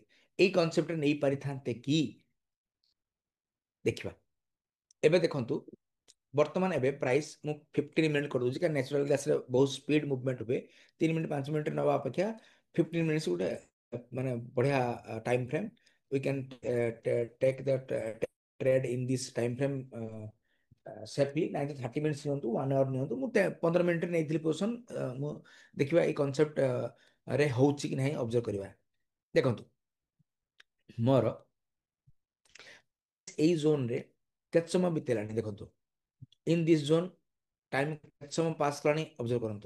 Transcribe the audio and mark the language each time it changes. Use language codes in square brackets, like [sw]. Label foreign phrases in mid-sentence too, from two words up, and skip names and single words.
[or] ଏଇ କନସେପ୍ଟରେ ନେଇ ପାରିଥାନ୍ତେ କି? ଦେଖିବା। ଏବେ ଦେଖନ୍ତୁ, ବର୍ତ୍ତମାନ ଏବେ ପ୍ରାଇସ୍ ମୁଁ 15 ମିନିଟ୍ କରିଦେଉଛି, କାରଣ [en] natural gasରେ [or] ବହୁତ [en] speed movement [or] ହୁଏ। 3 ମିନିଟ୍ 5 ମିନିଟ୍ ନେବା ଅପେକ୍ଷା 15 ମିନିଟ୍ସ ଗୋଟେ ମାନେ ବଢିଆ [en] time frame. We can take the trade in this time frame safely. [or] ନାଇଁ ତ 30 ମିନିट्ସ ନିଅନ୍ତୁ, 1 ଆୱାର ନିଅନ୍ତୁ। ମୁଁ 15 ମିନିଟ୍ରେ ନେଇଥିଲି ପୋଜିସନ୍। ମୁଁ ଦେଖିବା ଏଇ କନସେପ୍ଟ ରେ ହଉଛି କି ନାହିଁ ଅବଜର୍ଭ କରିବା। ଦେଖନ୍ତୁ, ମୋର ଏଇ ଜୋନ୍ରେ କେତେ ସମୟ ବିତେଇଲାଣି ଦେଖନ୍ତୁ। [en] in this zone time [or] କେତେ ସମୟ ପାସ୍ କଲାଣି ଅବଜର୍ଭ କରନ୍ତୁ।